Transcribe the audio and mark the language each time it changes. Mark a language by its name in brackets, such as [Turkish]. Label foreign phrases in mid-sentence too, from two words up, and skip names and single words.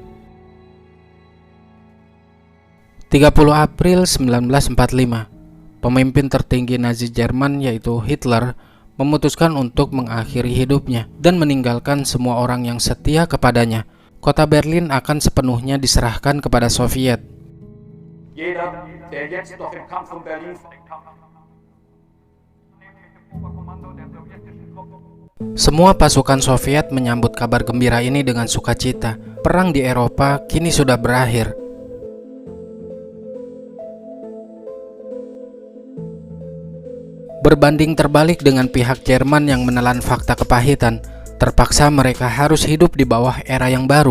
[Indonesian] 30 April 1945, pemimpin tertinggi Nazi Jerman yaitu Hitler memutuskan untuk mengakhiri hidupnya dan meninggalkan semua orang yang setia kepadanya. Kota Berlin akan sepenuhnya diserahkan kepada Soviet. [German] Jeder, der jetzt noch im Kampf um Berlin [Indonesian] Semua pasukan Soviet menyambut kabar gembira ini dengan sukacita. Perang di Eropa kini sudah berakhir. Berbanding terbalik dengan pihak Jerman yang menelan fakta kepahitan, terpaksa mereka harus hidup di bawah era yang baru.